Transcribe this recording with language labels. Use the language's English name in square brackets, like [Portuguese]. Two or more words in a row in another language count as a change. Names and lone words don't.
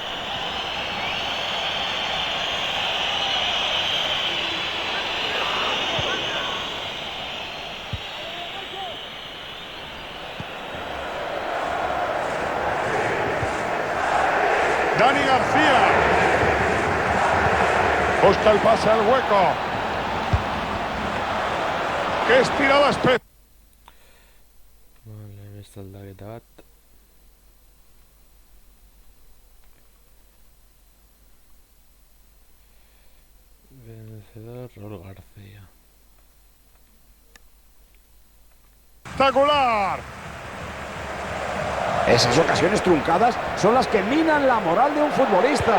[Spanish] Dani García. Busca el pase al hueco. ¡Qué estirada especie! Vale, [Basque] beste aldaketa bat. [Spanish] Vencedor, Raúl García. ¡Espectacular! Esas ocasiones truncadas son las que minan la moral de un futbolista.